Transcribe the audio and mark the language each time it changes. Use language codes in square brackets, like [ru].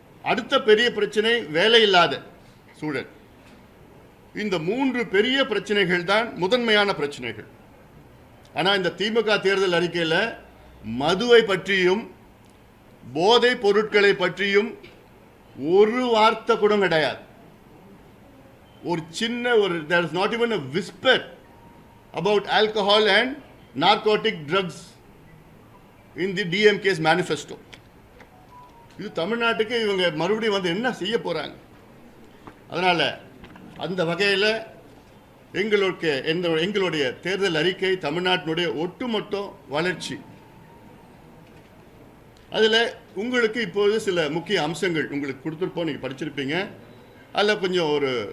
[ta] அடுத்த பெரிய பிரச்சனை வேலையில்லாத சூழல். இந்த 3 பெரிய பிரச்சனைகள் தான் முதன்மையான பிரச்சனைகள். ஆனால் இந்த திமுக தேர்தல் அறிக்கையில் மதுவை பற்றியும் போதை பொருட்களை பற்றியும் ஒரு வார்த்தை கூட கிடையாது. ஒரு சின்ன [en] there is not even a whisper about alcohol and narcotic drugs in the DMK's manifesto. [ta] இது தமிழ்நாட்டுக்கு இவங்க மறுபடியும் வந்து என்ன செய்ய போறாங்க? அதனால அந்த வகையில் எங்களுடைய தேர்தல் அறிக்கை தமிழ்நாட்டினுடைய ஒட்டுமொத்த வளர்ச்சி. அதில் உங்களுக்கு இப்போது சில முக்கிய அம்சங்கள் உங்களுக்கு கொடுத்துருப்போம், நீங்கள் படிச்சிருப்பீங்க. அதில் கொஞ்சம் ஒரு